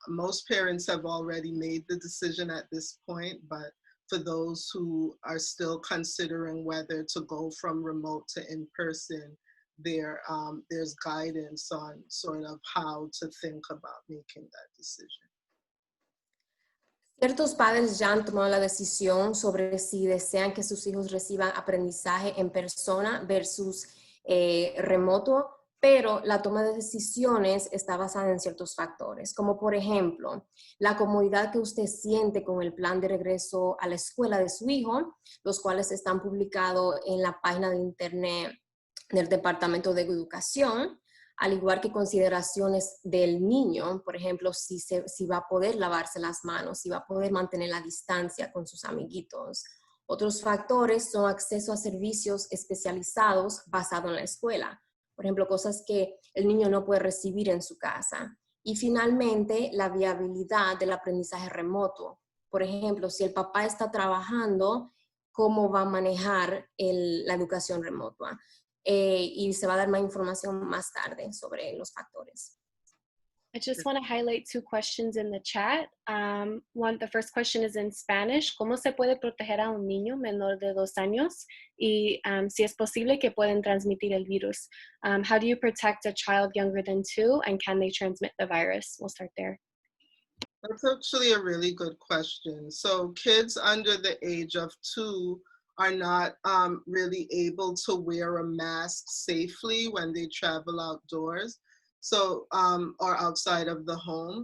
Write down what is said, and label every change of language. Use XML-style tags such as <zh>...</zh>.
<en>Most parents have already made the decision at this point, but for those who are still considering whether to go from remote to in-person, there's guidance on sort of how to think about making that decision.</en> <es>Ciertos padres ya han tomado la decisión sobre si desean que sus hijos reciban aprendizaje en persona versus remoto, pero la toma de decisiones está basada en ciertos factores, como por ejemplo, la comodidad que usted siente con el plan de regreso a la escuela de su hijo, los cuales están publicados en la página de internet del Departamento de Educación, al igual que consideraciones del niño, por ejemplo, si va a poder lavarse las manos, si va a poder mantener la distancia con sus amiguitos. Otros factores son acceso a servicios especializados basados en la escuela, por ejemplo, cosas que el niño no puede recibir en su casa. Y finalmente, la viabilidad del aprendizaje remoto. Por ejemplo, si el papá está trabajando, ¿cómo va a manejar la educación remota? Y se va a dar más información más tarde sobre los factores.</es> <en>I just want to highlight 2 questions in the chat. The first question is in Spanish.</en> <es>¿Cómo se puede proteger a un niño menor de 2 años? Y si es posible que pueden transmitir el virus.</es> <en>How do you protect a child younger than 2 and can they transmit the virus? We'll start there. That's actually a really good question. So kids under the age of 2 are not really able to wear a mask safely when they travel outdoors, so or outside of the home.</en>